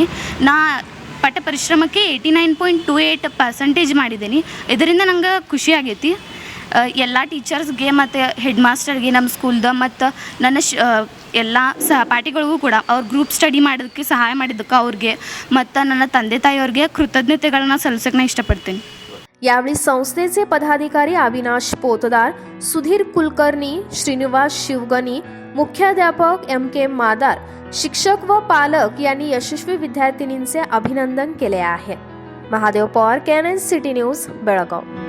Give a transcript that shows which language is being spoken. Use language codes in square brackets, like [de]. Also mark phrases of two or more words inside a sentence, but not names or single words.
[kn] ನಾ ಪಟ್ಟ ಪರಿಶ್ರಮಕ್ಕೆ 89.28% ಮಾಡಿದ್ದೀನಿ. ಇದರಿಂದ ನಂಗೆ ಖುಷಿ ಆಗೈತಿ. ಎಲ್ಲ ಟೀಚರ್ಸ್ಗೆ ಮತ್ತು ಹೆಡ್ ಮಾಸ್ಟರ್ಗೆ, ನಮ್ಮ ಸ್ಕೂಲ್ದ ಮತ್ತು ನನ್ನ ಎಲ್ಲ ಸಹಪಾಠಿಗಳಿಗೂ ಕೂಡ ಅವ್ರ ಗ್ರೂಪ್ ಸ್ಟಡಿ ಮಾಡೋದಕ್ಕೆ ಸಹಾಯ ಮಾಡಿದ್ದಕ್ಕೆ ಅವ್ರಿಗೆ ಮತ್ತು ನನ್ನ ತಂದೆ ತಾಯಿಯವ್ರಿಗೆ ಕೃತಜ್ಞತೆಗಳನ್ನ ಸಲ್ಲಿಸೋಕೆ ನಾನು इष्टपಡ್ತೀನಿ. [mr] यावेळी संस्थेचे पदाधिकारी अविनाश पोतदार, सुधीर कुलकर्णी, श्रीनिवास शिवगणी, मुख्याध्यापक MK मादार, शिक्षक व पालक यांनी यशस्वी विद्यार्थिनींचे अभिनंदन केले आहे. महादेव पवार, KNN सिटी न्यूज, बेळगाव.